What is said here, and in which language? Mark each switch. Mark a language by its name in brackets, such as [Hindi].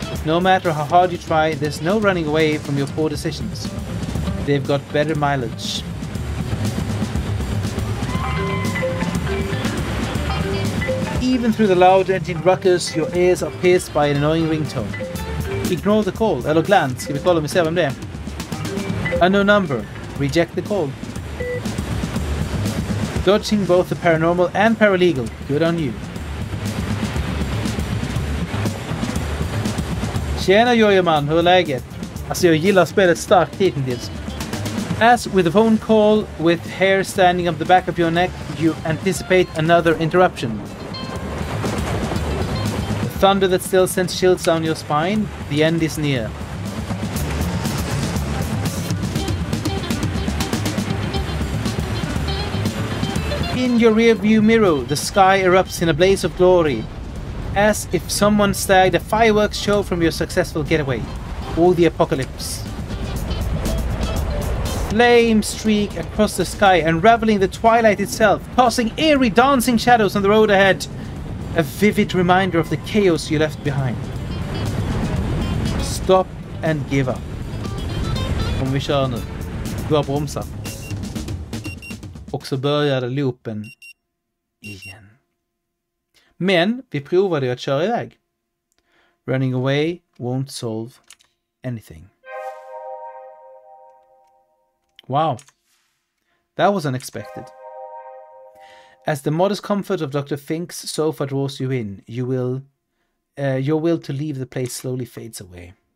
[English] No matter how hard you try, there's no running away from your poor decisions. They've got better mileage. Even through the loud engine ruckus, your ears are pierced by an annoying ringtone. Ignore the call, [Swedish] eller [English] glance. [Swedish] Ska vi kolla om vi ser vem det är? [English] Unknown number. Reject the call. Dodging both the paranormal and paralegal. Good on you. [Swedish] Tjena Jojoman, hur är läget? Alltså jag gillar spelet starkt hittills. [English] As with a phone call with hair standing up the back of your neck, you anticipate another interruption. thunder that still sends chills down your spine. The end is near. In your rearview mirror, the sky erupts in a blaze of glory, as if someone staged a fireworks show from your successful getaway, or the apocalypse. Flames streak across the sky, unraveling the twilight itself, casting eerie dancing shadows on the road ahead, a vivid reminder of the chaos you left behind. Stop and give up. [Swedish] Om vi kör nu. Du har bromsat. Och så började loopen igen. Men vi provade ju att köra iväg. [English] Running away won't solve anything. Wow. That was unexpected. As the modest comfort of Dr. Fink's sofa draws you in, your will to leave the place slowly fades away.